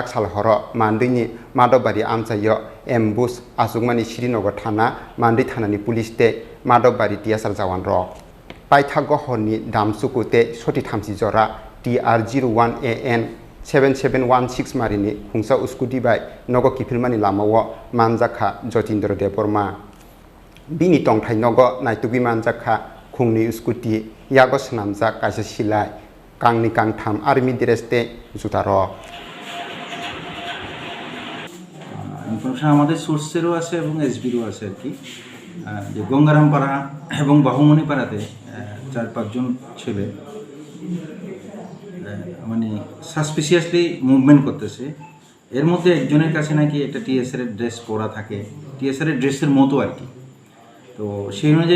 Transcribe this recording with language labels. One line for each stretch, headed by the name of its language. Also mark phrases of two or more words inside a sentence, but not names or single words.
Kok Borok: sal horo mandini madobari amchayo ambush asugmani Srinagar thana mandi thanani police te madobari tiasal jawan rok paithago honi damsukute soti thamsi jora TR01AN 7716 marini hungsa uskudi bai nogo kipilmani lamawo manjaka Jotindra Deborma bini tongthai nogo naitugi manjaka khungni uskudi yagos namjak kaisa silai kangni kangtham army dress te juta rok
Bangla: ইনফরমেশন আমাদের সোর্সেরও আছে এবং এসবিরও আছে আর কি যে গঙ্গারাম পাড়া এবং বাহুমণি পাড়াতে 4-5 জন ছেলে মানে
English: suspiciously movement
Bangla: করতেছে এর মধ্যে একজনের কাছে নাকি একটা টিএসআর এর ড্রেস পরা থাকে টিএসআর এর ড্রেসের মতো আর কি তো সেই অনুযায়ী